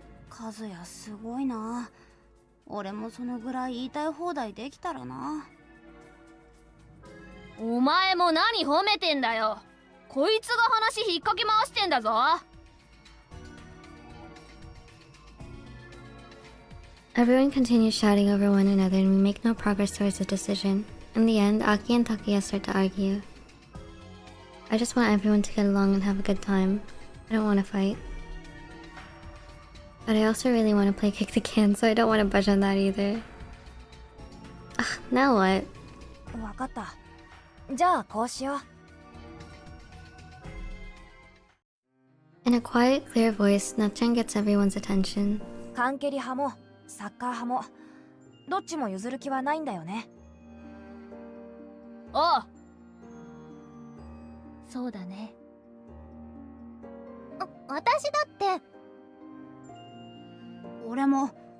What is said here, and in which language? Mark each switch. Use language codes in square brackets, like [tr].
[ja] 和也すごいな。俺もそのぐらい言いたい放題できたらな。お前も何褒めてんだよ。こいつが話引っかき回してんだぞ。 [en] Everyone continues shouting over one another and we make no progress towards a decision. In the end, Aki and Takuya start to argue. I just want everyone to get along and have a good time. I don't want to fight. But I also really want to play kick the can, so I don't want to budge on that either. Ugh, now what? [ja] わかった。じゃあこうしよう。 [en] In a quiet, clear voice, Natchan gets everyone's attention. [ja] 缶蹴り派もサッカー派もどっちも譲る気はないんだよね。おう。そうだね。私だって。俺も